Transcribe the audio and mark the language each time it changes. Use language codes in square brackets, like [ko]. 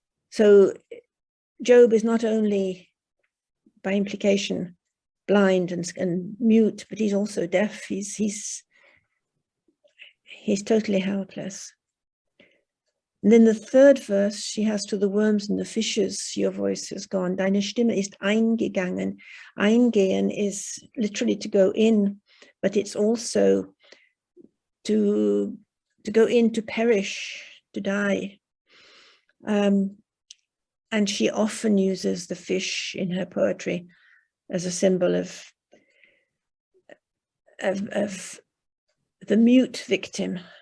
[en] So Job is not only, by implication, blind and mute, but he's also deaf. He's totally helpless. And then the third verse, she has to the worms and the fishes, your voice is gone. [de] Deine Stimme ist eingegangen. [en] Eingehen is literally to go in, but it's also to go in, to perish, to die. And she often uses the fish in her poetry as a symbol of the mute victim.